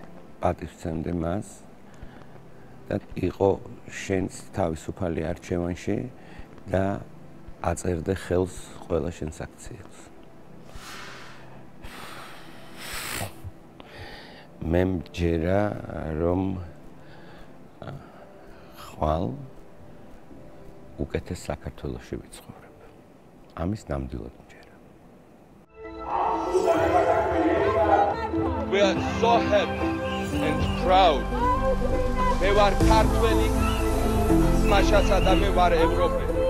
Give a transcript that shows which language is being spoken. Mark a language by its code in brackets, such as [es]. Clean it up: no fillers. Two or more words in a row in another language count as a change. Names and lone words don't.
[ka] პატივცემდე მას და იყო შენს თავისუფალი არჩევანში და აწერდე ხელს ყველა შენს აქციებს. მე მჯერა რომ ხვალ უკეთეს საქართველოში ვიცხოვრებ. ამის ნამდვილად მჯერა. [en] We are so happy and proud. [ka] მე ვარ ქართველი, მაშასა და მე ვარ ევროპელი.